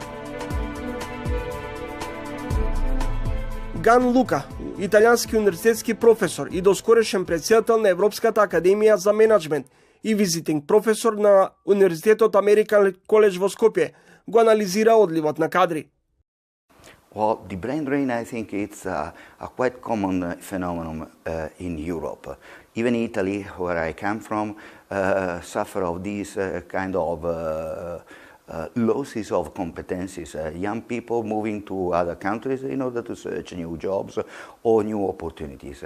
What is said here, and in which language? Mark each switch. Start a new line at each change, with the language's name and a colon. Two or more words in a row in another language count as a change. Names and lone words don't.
Macedonian: Ган Лука, италијански универзитетски професор и доскорешен претседател на Европската академија за менеджмент и визитинг професор на Универзитетот Американ коледж во Скопје, го анализира одливот на кадри.
English: Well, the brain drain, I think it's a quite common phenomenon in Europe. Even Italy, where I come from, suffer of these kind of losses of competencies. Young people moving to other countries in order to search new jobs or new opportunities.